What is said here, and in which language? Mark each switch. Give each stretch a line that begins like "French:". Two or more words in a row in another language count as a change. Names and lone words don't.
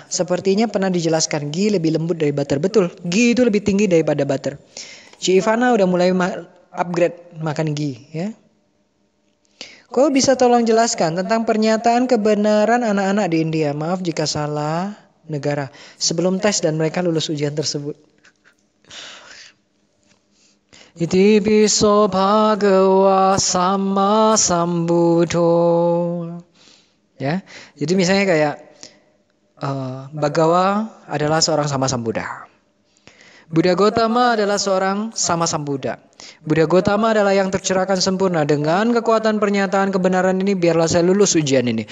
Indonesian: Sepertinya pernah dijelaskan, ghee lebih lembut dari butter. Betul, ghee itu lebih tinggi daripada butter. Ci Ivana udah mulai upgrade makan ghee ya. Kau bisa tolong jelaskan tentang pernyataan kebenaran anak-anak di India? Maaf jika salah negara. Sebelum tes dan mereka lulus ujian tersebut.
Pali: Iti piso bhagawa sama sambuddho.
Indonesian: Ya, jadi misalnya kayak Bhagawa adalah seorang
Pali: sama Sambuddha.
Indonesian: Buddha Gautama adalah seorang
Pali: sama Sambuddha.
Indonesian: Buddha Gautama adalah yang tercerahkan sempurna. Dengan kekuatan pernyataan kebenaran ini, biarlah saya lulus ujian ini.